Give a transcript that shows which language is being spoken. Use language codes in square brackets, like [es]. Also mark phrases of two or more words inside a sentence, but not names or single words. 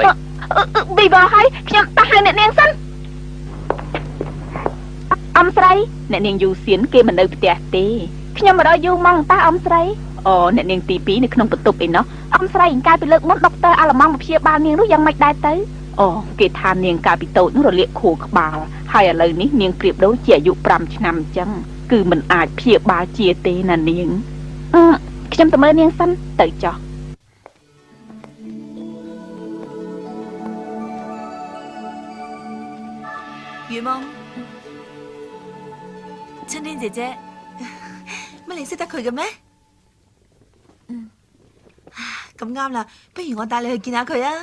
[km] ប៊ីបោហើយខ្ញុំតោះហៅអ្នកនាងសិនអំស្រីអ្នកនាងយូសៀនគេមិននៅផ្ទះទេខ្ញុំមករយូរម៉ោងតើអំស្រីអូអ្នកនាងទី2នៅក្នុងបន្ទប់ឯណោះអំស្រីកាលពីលើកមុនដុកទ័រអាឡម៉ង់មកព្យាបាលនាងនោះយ៉ាងម៉េចដែរទៅអូគេថានាងកាលពីតូចនោះរលាកខួរក្បាលហើយឥឡូវនេះនាងប្រៀបដូចជាអាយុ5ឆ្នាំអញ្ចឹងគឺមិនអាចព្យាបាលជាទេណានាងខ្ញុំទៅមើលនាងសិនទៅចុះ [yue] 雨夢，春天姐姐，乜你識得佢嘅咩？咁啱啦，不如我帶你去見下佢啊！